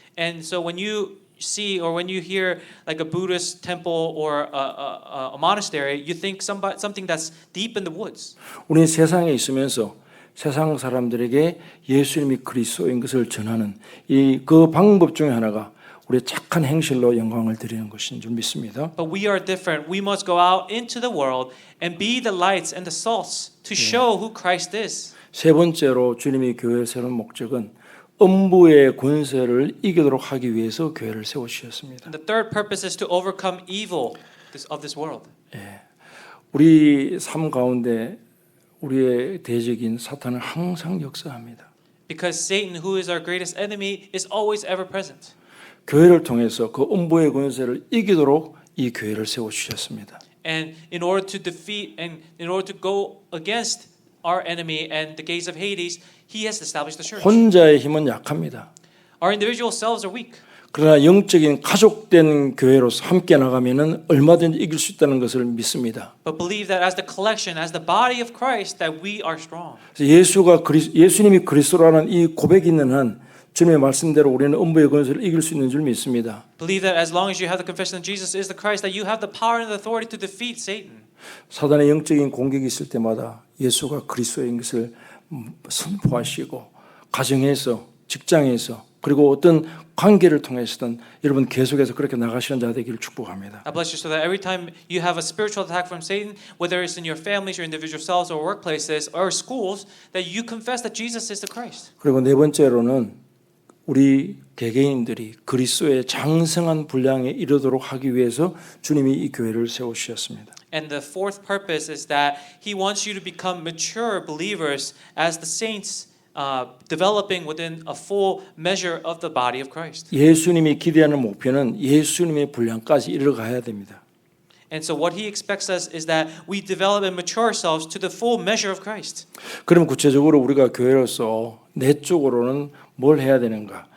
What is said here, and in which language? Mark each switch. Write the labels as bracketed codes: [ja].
[en] And so when you see or when you hear like a Buddhist temple or a monastery, you think something that's deep in the woods. [ko] 우리는 세상에 있으면서 세상 사람들에게 예수님이 그리스도인 것을 전하는 그 방법 중에 하나가 우리의 착한 행실로 영광을 드리는 것인 줄 믿습니다. [en] But we are different. We must go out into the world and be the lights and the salts to show who Christ is. [ko] 세 번째로 주님이 교회를 세우는 목적은 음부의 권세를 이기도록 하기 위해서 교회를 세우셨습니다. [en] And the third purpose is to overcome evil of this world. [ko] 우리 삶 가운데 우리의 대적인 사탄은 항상 역사합니다. [en] Because Satan, who is our greatest enemy, is always ever present. [ko] 교회를 통해서 그 음부의 권세를 이기도록 이 교회를 세워주셨습니다. [en] And in order to defeat and in order to go against our enemy and the gates of Hades, He has established the church. [ko] 혼자의 힘은 약합니다. [en] Our individual selves are weak. [ko] 그러나 영적인 가족된 교회로서 함께 나가면은 얼마든지 이길 수 있다는 것을 믿습니다. [en] But believe that as the collection, as the body of Christ, that we are strong. [ko] 예수님이 그리스도라는 이 고백이 있는 한 주님의 말씀대로 우리는 음부의 권세를 이길 수 있는 줄 믿습니다. [en] Believe that as long as you have the confession that Jesus is the Christ, that you have the power and the authority to defeat Satan. [ko] 사단의 영적인 공격이 있을 때마다 예수가 그리스도인 것을 선포하시고 가정에서, 직장에서, 그리고 어떤 관계를 통해서든 여러분 계속해서 그렇게 나가시는 자 되기를 축복합니다. [en] I bless you so that every time you have a spiritual attack from Satan, whether it's in your families, your individual selves, or workplaces, or schools, that you confess that Jesus is the Christ. [ko] 그리고 네 번째로는 우리 개개인들이 그리스도의 장성한 분량에 이르도록 하기 위해서 주님이 이 교회를 세우셨습니다. [en] And the fourth purpose is that He wants you to become mature believers as the saints, developing within a full measure of the body of Christ. [ko] 예수님이 기대하는 목표는 예수님의 분량까지 이르러가야 됩니다. [en] And so what He expects us is that we develop and mature ourselves to the full measure of Christ. [ko] 그럼 구체적으로 우리가 교회로서 내 쪽으로는 뭘 해야 되는가?